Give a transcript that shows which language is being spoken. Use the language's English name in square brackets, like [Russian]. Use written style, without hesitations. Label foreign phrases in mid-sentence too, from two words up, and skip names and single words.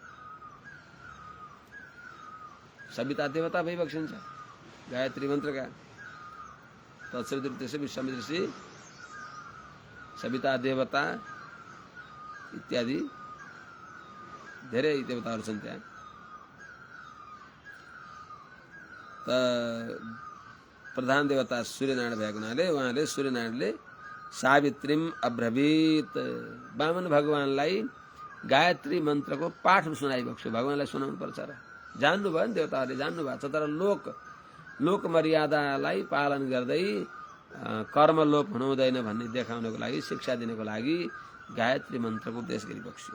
[Nepali] सविता देवता भइबक्सिन्छ गायत्री मन्त्रका। [Sanskrit] तत्सवितृ विश्वामित्रसी सविता देवता [Nepali] इत्यादि धेरै देवताहरू छन् त्यहाँ। त प्रधान देवता सूर्यनारायण भएको हुनाले उहाँले सूर्यनारायणले [Sanskrit] सावित्रीम अब्रवीत, [Nepali] वामन भगवानलाई गायत्री मन्त्रको पाठ सुनाइबक्स्यो। भगवानलाई सुनाउनु पर्छ र जान्नुभयो नि, देवताहरूले जान्नु भएको छ। तर लोक मर्यादालाई पालन गर्दै कर्मलोप हुनुहुँदैन भन्ने देखाउनको लागि, शिक्षा दिनको लागि गायत्री मन्त्रको उपदेश गरिबक्स्यो।